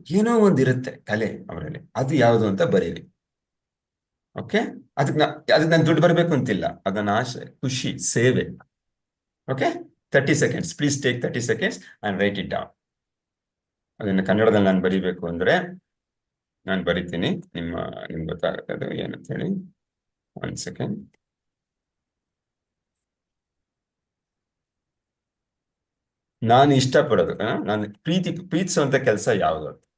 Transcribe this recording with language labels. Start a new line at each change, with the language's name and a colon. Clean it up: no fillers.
Kannada: ಏನೋ ಒಂದಿರುತ್ತೆ ಕಲೆ ಅವರಲ್ಲಿ, ಅದು ಯಾವುದು ಅಂತ ಬರೀರಿ. ಓಕೆ, ಅದಕ್ಕೆ ನಾನು ದುಡ್ಡು ಬರಬೇಕು ಅಂತಿಲ್ಲ, ಅದನ್ನ ಆಸೆ, ಖುಷಿ, ಸೇವೆ.
English: Okay, 30 seconds. Please take 30 seconds and write it down.
Kannada: ಅದನ್ನ ಕನ್ನಡದಲ್ಲಿ ನಾನು ಬರೀಬೇಕು ಅಂದ್ರೆ ನಾನು ಬರಿತೀನಿ, ನಿಮ್ಗೆ ಗೊತ್ತಾಗುತ್ತೆ ಅದು ಏನಂತ ಹೇಳಿ. 1 second. ನಾನು ಇಷ್ಟಪಡೋದು, ನಾನು ಪ್ರೀತಿಸುವಂತ ಕೆಲಸ ಯಾವುದು?